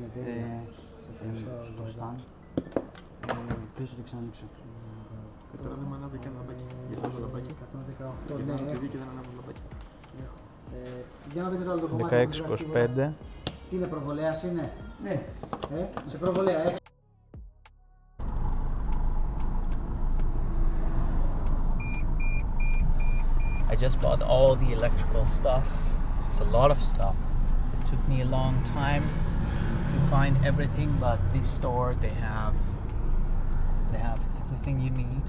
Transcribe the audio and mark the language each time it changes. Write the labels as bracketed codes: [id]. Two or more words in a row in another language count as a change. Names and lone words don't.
[el] Στο stand. Πίσω και ξανανοίξω. Τώρα δεν με ανάβει και ένα λαμπάκι. Γιατί το λαμπάκι. 118, Και ναι. ένα παιδί και δεν ανάβει λαμπάκι. Για να δείτε το άλλο το κομμάτι. 16-25. Τι είναι, προβολέας είναι? Ναι. Σε προβολέα, έξω. [en] I just bought all the electrical stuff. It's a lot of stuff. It took me a long time to find everything, but this store they have everything you need.